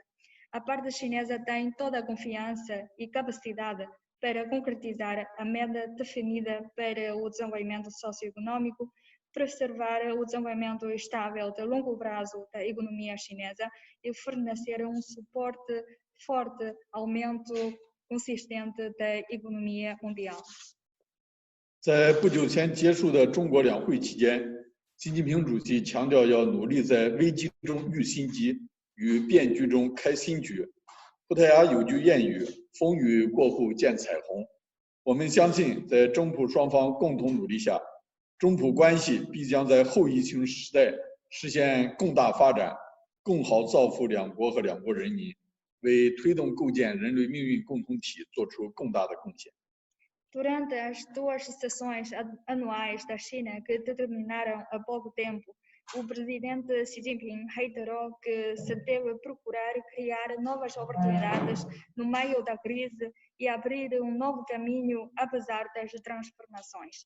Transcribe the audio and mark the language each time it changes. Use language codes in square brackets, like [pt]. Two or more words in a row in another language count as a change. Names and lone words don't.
[pt] A parte chinesa tem toda a confiança e capacidade para concretizar a meta definida para o desenvolvimento socioeconômico, preservar o desenvolvimento estável de longo prazo da economia chinesa e fornecer um suporte forte ao aumento consistente da economia mundial. [zh] 在不久前结束的中国两会期间，习近平主席强调要努力在危机中遇新机，与变局中开新局。葡萄牙有句谚语：“风雨过后见彩虹。” 我们相信，在中葡双方共同努力下，中葡关系必将在后疫情时代实现更大发展，更好造福两国和两国人民，为推动构建人类命运共同体做出更大的贡献。 [pt] Durante as 2 sessões anuais da China que terminaram há pouco tempo, o presidente Xi Jinping reiterou que se deve procurar criar novas oportunidades no meio da crise e abrir um novo caminho apesar das transformações.